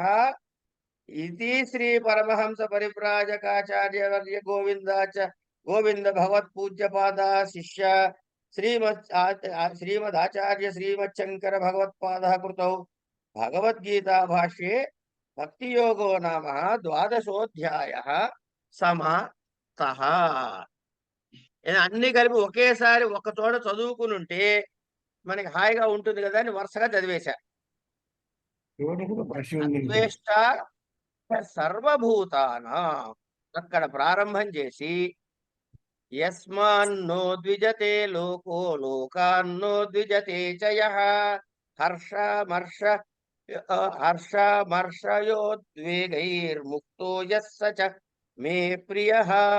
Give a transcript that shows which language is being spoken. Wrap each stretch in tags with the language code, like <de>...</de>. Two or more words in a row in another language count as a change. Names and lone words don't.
<sa>इति श्री परमहंस परिव्राजकाचार्य वर्य गोविंद भगवत पूज्यपादा शिष्य श्रीमदाचार्य श्रीमच्छंकर भगवत्पादः कृतौ भगवद्गीता भाष्ये भक्तियोगो नाम 12ोऽध्यायः समाप्तः.</sa> <te>అన్ని కలిపి ఒకేసారి ఒక చోట చదువుకుని ఉంటే మనకి హాయిగా ఉంటుంది కదా అని వరుసగా చదివేశా.</te> <sa>అద్వేష్ట సర్వభూతానాం అక్కడ ప్రారంభం చేసి యస్మాన్నో ద్విజతే లోకో లోకాన్నో ద్విజతే చ యః హర్షమర్షయోద్వేగైర్ముక్తో యస్స చ మే ప్రియః.</sa>